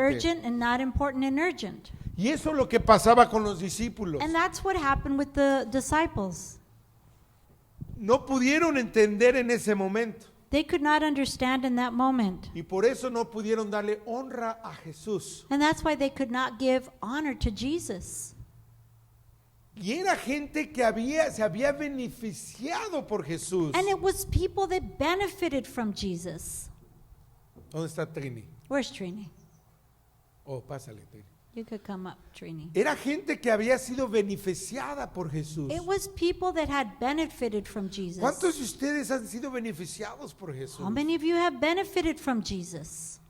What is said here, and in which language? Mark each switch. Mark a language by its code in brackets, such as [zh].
[en] urgent and not important and urgent. [es] Y eso es lo que pasaba con los discípulos. [en] And that's what happened with the disciples. [es] No pudieron entender en ese momento. [en] They could not understand in that moment. [es] Y por eso no pudieron darle honra a Jesús. [en] And that's why they could not give honor to Jesus. [es] Y era gente que se había beneficiado por Jesús. [en] And it was people that benefited from Jesus. [es] ¿Dónde está Trini? [en] Where's Trini? [es] Oh, pásale, Trini. [en] You could come up, Trini. [es] Era gente que había sido beneficiada por Jesús. [en] It was people that had benefited from Jesus. [es] ¿Cuántos de ustedes han sido beneficiados por Jesús? [en] How many of you have benefited from Jesus?